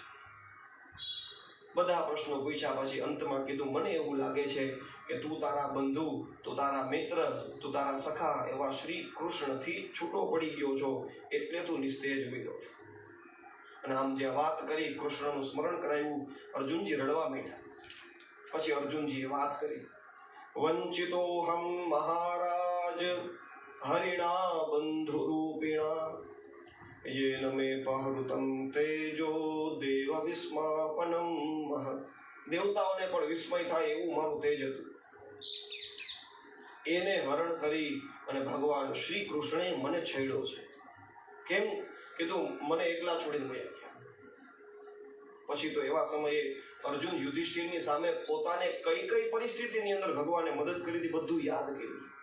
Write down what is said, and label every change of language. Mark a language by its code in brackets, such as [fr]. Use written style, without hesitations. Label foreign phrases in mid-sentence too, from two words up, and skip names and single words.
[gu] બધા પ્રશ્નો પૂછ્યા પછી અંતમાં કીધું મને એવું લાગે છે કે તું તારા બંધુ, તું તારા મિત્ર, તું તારા સખા એવા શ્રી કૃષ્ણથી છૂટો પડી ગયો છો એટલે તું નિસ્તેજ બન્યો છો. અને આમ જે વાત કરી કૃષ્ણનું સ્મરણ કરાવ્યું, અર્જુનજી રડવા માંડ્યા. પછી અર્જુનજીએ વાત કરી, [sa] વંચિતોહમ મહારાજ હરિણા બંધુરૂપિણા. येन मे पहृतं तेजो देव विस्मापनम महत्. [gu] દેવતાઓને પણ વિસ્મય થાય એવું મારું તેજ હતું. એને હરણ કરી અને ભગવાન શ્રી કૃષ્ણે મને છેડ્યો છે. કેમ? કીધું મને એકલા છોડીને ગયા. પછી તો એવા સમયે અર્જુન યુધિષ્ઠિરની સામે પોતાને કઈ કઈ પરિસ્થિતિની અંદર ભગવાને મદદ કરી હતી બધું યાદ કર્યું.